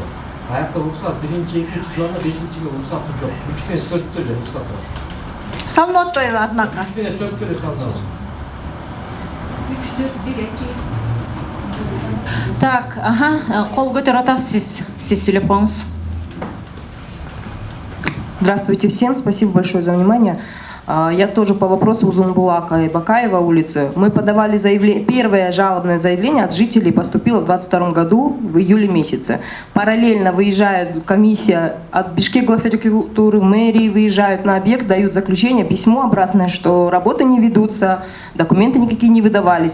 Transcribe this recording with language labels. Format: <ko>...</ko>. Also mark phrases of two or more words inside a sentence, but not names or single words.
<ky>Аякта уруксат 1-2 зона 5-чиге уруксаты жок. 3 менен 4 эле уруксаты бар. Салынып атпайбы однако? 3 менен 4 эле салынат. 3-4-1-2. Так, кол көтөрүп атасыз сиз сүйлөп коңуз.</ky> <ru>Здравствуйте всем, спасибо большое за внимание. Я тоже по вопросу Узунбулака и Бакаева улицы. Мы подавали заявление, первое жалобное заявление от жителей поступило в 2022 году, в июле месяце. Параллельно выезжает комиссия от Бишкек Главархитектуры, мэрии выезжают на объект, дают заключение, письмо обратное, что работы не ведутся, документы никакие не выдавались.</ru>